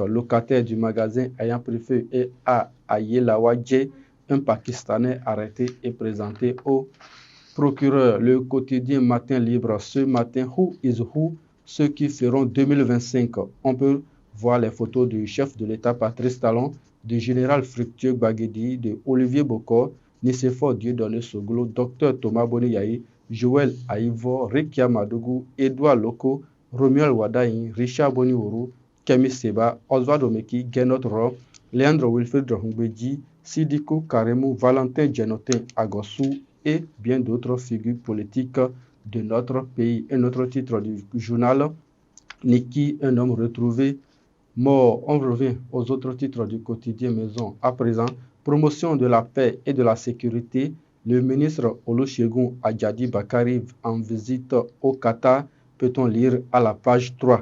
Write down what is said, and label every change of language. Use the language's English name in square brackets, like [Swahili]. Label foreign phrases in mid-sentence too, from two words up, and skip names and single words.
[French] Locataire du magasin ayant pris feu et à Ayelawadje, un Pakistanais arrêté et présenté au procureur. Le quotidien Matin Libre ce matin, Who is Who, ceux qui feront 2025. On peut voir les photos du chef de l'État Patrice Talon, du général Fructueux Baguedi, de Olivier Bokor, Nicéphore Dieudonné Soglo, Dr Thomas Boniyahi, Joël Aïvo, Rikia Madougou, Edouard Loko, Romuald Wadaï, Richard Boniwourou, Kemi Seba, Oswald Omeki, Genot Ro, Leandro Wilfried Hungbeji, Sidiko Karemou, Valentin Djenotin Agossou et bien d'autres figures politiques de notre pays. Un autre titre du journal, Niki, un homme retrouvé mort. On revient aux autres titres du quotidien Maison. À présent, promotion de la paix et de la sécurité. Le ministre Olusegun Adjadi Bakari en visite au Qatar, peut-on lire à la page 3.